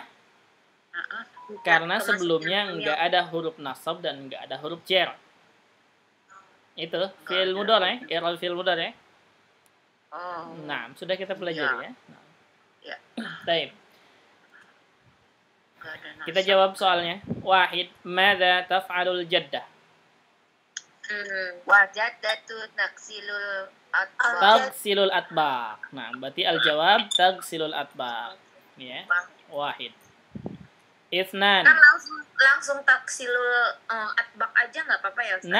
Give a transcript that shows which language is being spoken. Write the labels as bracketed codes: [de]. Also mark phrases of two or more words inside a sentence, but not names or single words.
[id] Karena sebelumnya enggak ada [ar] huruf nasab [id] dan enggak ada [ar] huruf jar. Itu fi'il mudhari, i'rab fi'il mudhari. [id] Nah, sudah kita pelajari ya. Ya. Baik. Kita jawab soalnya. Wahid, [ar] madza taf'alul jaddah? Wajaddatu taksilul Tagsilul atbaq. [id] Nah, berarti [ar] al-jawab tagsilul atbaq. [id] Ya. Wahid. Itsnan. Kan langsung [ar] taksilul atbaq [id] aja enggak apa-apa ya, Ustaz?